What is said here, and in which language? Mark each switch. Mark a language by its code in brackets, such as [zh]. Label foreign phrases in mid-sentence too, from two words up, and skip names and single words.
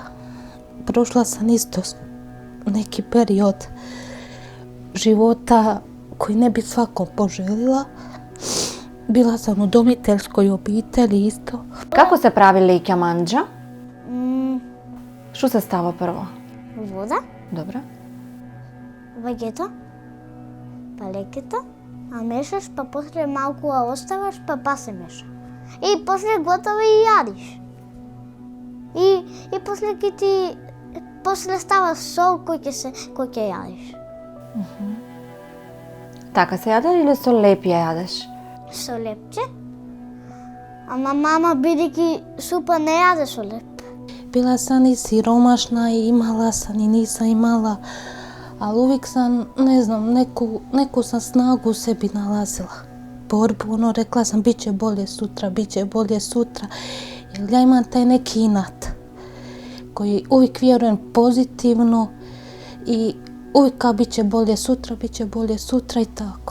[hr] Prošla sam isto neki period života koji ne bi svakom poželila. Bila sam u udomiteljskoj obitelji isto. Kako se pravi [mk] леќа манџа? [hr] Što se stava prvo? [mk] Вода, [hr] Dobro. [mk] ваѓето, па лекето, а мешаш, па после малку ја оставаш, па се меша. И после готово и јадиш. И после става сол кој ќе јадиш. Така се јаде или со леп ја јадеш? Со лепче. Ама мама, бидејќи супа не јаде со леп. [hr] Bila sam i siromašna i imala sam i nisam imala, ali uvijek sam, ne znam, neku sam snagu u sebi nalazila. Borbu, rekla sam bit će bolje sutra, jer ja imam taj neki inat koji uvijek vjerujem pozitivno i uvijek kao bit će bolje sutra i tako.